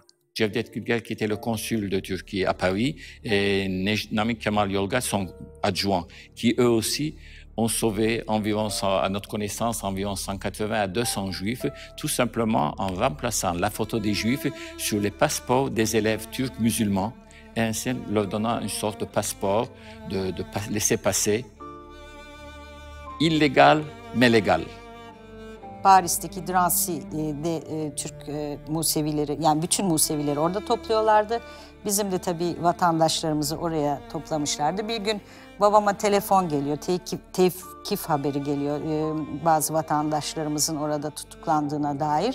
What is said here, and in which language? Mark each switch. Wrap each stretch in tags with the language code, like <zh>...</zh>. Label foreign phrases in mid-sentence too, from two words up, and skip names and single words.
<fr>Cevdet Gülger, qui était le consul de Turquie à Paris, et Namık Kemal Yolga, son adjoint, qui eux aussi ont sauvé environ, à notre connaissance, environ 180 à 200 juifs, tout simplement en remplaçant la photo des juifs sur les passeports des élèves turcs musulmans, et ainsi leur donnant une sorte de passeport, de laisser-passer, illégal mais légal.</fr> <tr>Paris'teki Dransi'de Türk Musevileri, yani bütün Musevileri orada topluyorlardı. Bizim de tabii vatandaşlarımızı oraya toplamışlardı. Bir gün babama telefon geliyor, tevkif haberi geliyor bazı vatandaşlarımızın orada tutuklandığına dair.</tr>